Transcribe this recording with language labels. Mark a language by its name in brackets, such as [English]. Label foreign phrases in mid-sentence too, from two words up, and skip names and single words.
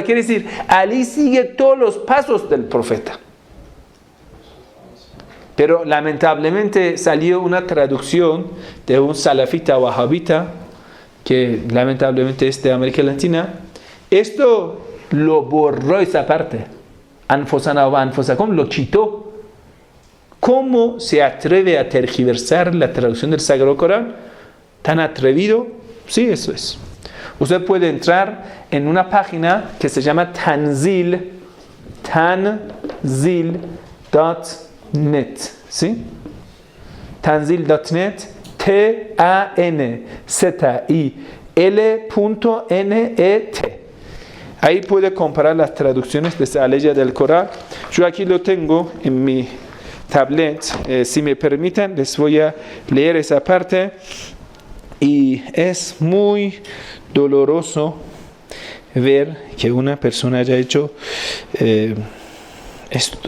[Spanish] Quiere decir, Ali sigue todos los pasos del profeta. Pero lamentablemente salió una traducción de un salafita wahabita, que lamentablemente es de América Latina. Esto lo borró, esa parte. [Arabic] أنفسنا وأنفسكم, [Spanish] lo quitó. ¿Cómo se atreve a tergiversar la traducción del Sagrado Corán? ¿Tan atrevido? Sí, eso es. Usted puede entrar en una página que se llama Tanzil, tanzil.net, ¿sí? Tanzil.net, tanzil.net. Ahí puede comparar las traducciones de esa ley del Corán. Yo aquí lo tengo en mi tablet. Si me permiten, les voy a leer esa parte. Y es muy doloroso ver que una persona haya hecho esto.